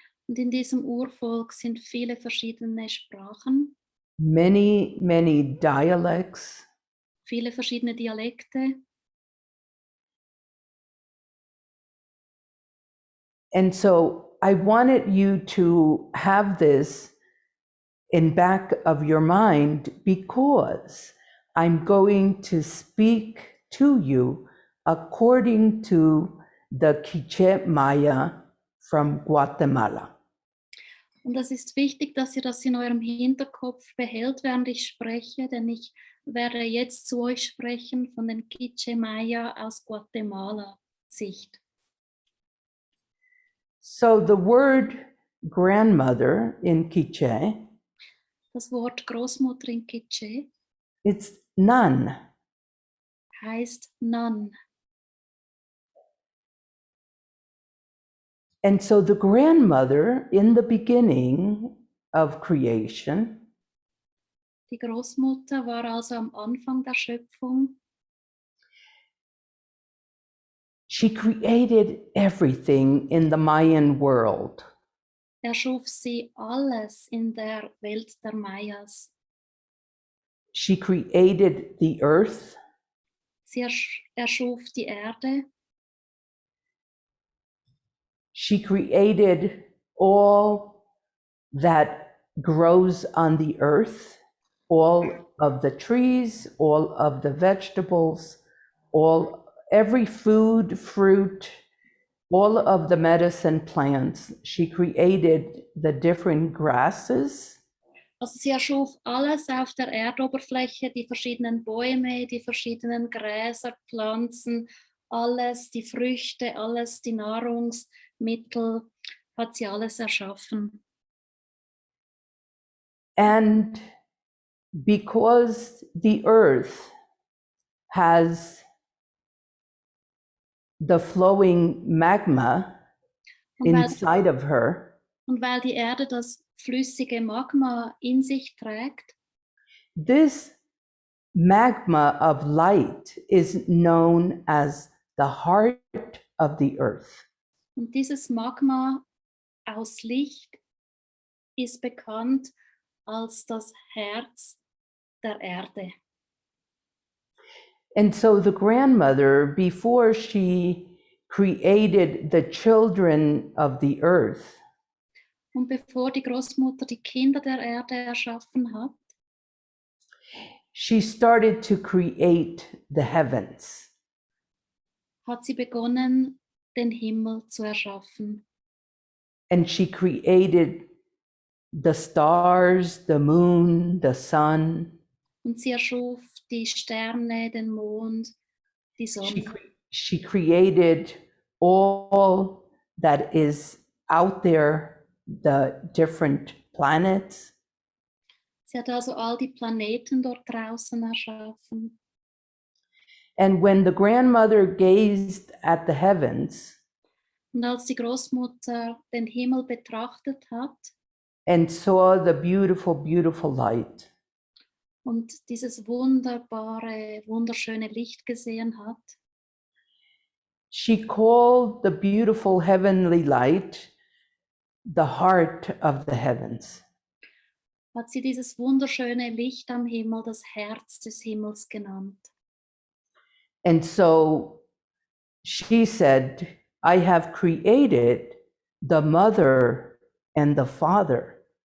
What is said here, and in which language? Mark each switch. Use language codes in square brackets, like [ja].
[de] Und in diesem Urvolk sind viele verschiedene Sprachen, [en] many, many dialects, [de] viele verschiedene Dialekte. [en] and so I wanted you to have this in back of your mind because I'm going to speak to you according to the Quiché Maya from Guatemala. [de] Und es ist wichtig, dass ihr das in eurem Hinterkopf behält, während ich spreche, denn ich werde jetzt zu euch sprechen von den Quiché Maya aus Guatemala Sicht. [en] So the word grandmother in Quiché, [de] Das Wort Großmutter in Quiché [en] it's Nan. [de] heißt Nan. [en] And so the grandmother in the beginning of creation, [de] Die Großmutter war also am Anfang der Schöpfung. [en] she created everything in the Mayan world. [de] Erschuf sie alles in der Welt der Mayas. [en] She created the earth. [de] Sie erschuf die Erde. [en] She created all that grows on the earth, all of the trees, all of the vegetables, every food, fruit, all of the medicine plants. She created the different grasses. [de] Also sie erschuf alles auf der Erdoberfläche, die verschiedenen Bäume, die verschiedenen Gräser, Pflanzen, alles, die Früchte, alles, die Nahrungsmittel, hat sie alles erschaffen. [en] And because the earth has the flowing magma inside of her, [de] Und weil die Erde das flüssige Magma in sich trägt, [en] this magma of light is known as the heart of the earth. [de] und dieses Magma aus Licht ist bekannt als das Herz der Erde. [en] And so the grandmother, before she created the children of the earth, [de] Und bevor die Großmutter die Kinder der Erde erschaffen hat, [en] she started to create the heavens. [de] hat sie begonnen, den Himmel zu erschaffen. [en] And she created the stars, the moon, the sun. [de] Und sie erschuf die Sterne, den Mond, die Sonne. [en] She created all that is out there, the different planets. [de] Sie hat also all die Planeten dort draußen erschaffen. [en] And when the grandmother gazed at the heavens [de] Und als die Großmutter den Himmel betrachtet hat [en] and saw the beautiful, beautiful light, [de] und dieses wunderbare, wunderschöne Licht gesehen hat, [en] she called the beautiful heavenly light the heart of the heavens. [de] hat sie dieses wunderschöne Licht am Himmel das Herz des Himmels genannt. [en] And so she said, I have created the mother and the father.